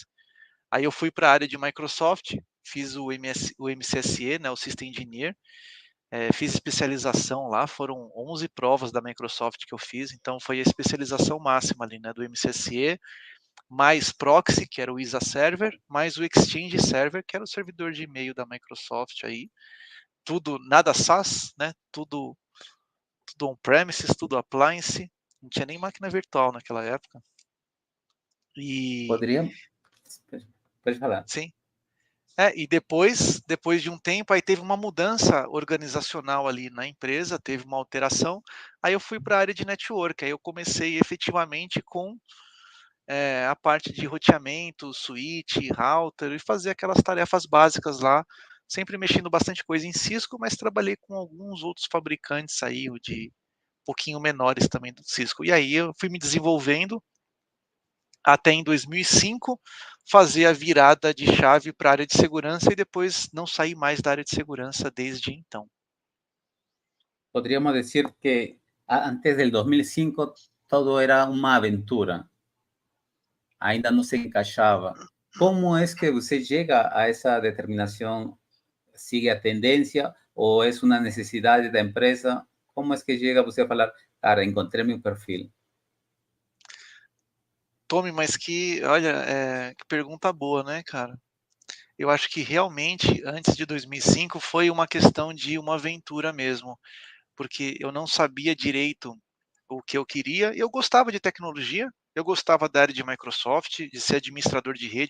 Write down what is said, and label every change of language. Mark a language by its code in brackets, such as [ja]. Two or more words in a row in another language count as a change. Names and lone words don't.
[pt] Aí eu fui para a área de Microsoft, fiz o MCSE, né, o [en] System Engineer, [pt] fiz especialização lá, foram 11 provas da Microsoft que eu fiz, então foi a especialização máxima ali, né, do MCSE, mais Proxy, que era o ISA Server, mais o Exchange Server, que era o servidor de e-mail da Microsoft aí, tudo, nada SaaS, né, tudo on-premises, tudo appliance, não tinha nem máquina virtual naquela época. E, [es] Podría, puedes hablar. [pt] sim, e depois de um tempo, aí teve uma mudança organizacional ali na empresa, teve uma alteração, aí eu fui para a área de network, aí eu comecei efetivamente com a parte de roteamento, [en] switch, router, [pt] e fazer aquelas tarefas básicas lá, sempre mexendo bastante coisa em Cisco, mas trabalhei com alguns outros fabricantes aí, de um pouquinho menores também do Cisco. E aí eu fui me desenvolvendo até em 2005 fazer a virada de chave para a área de segurança e depois não sair mais da área de segurança desde então. [es] Podríamos decir que antes del 2005 todo era una aventura, ainda no se encaixaba. ¿Cómo es que usted llega a esa determinación? ¿Sigue a tendencia o es una necesidad de la empresa? ¿Cómo es que llega usted a [pt] falar, cara, [es] encontré mi perfil? [pt] Tome, mas olha, que pergunta boa, né, cara? Eu acho que realmente, antes de 2005, foi uma questão de uma aventura mesmo, porque eu não sabia direito o que eu queria. Eu gostava de tecnologia, eu gostava da área de Microsoft, de ser administrador de rede.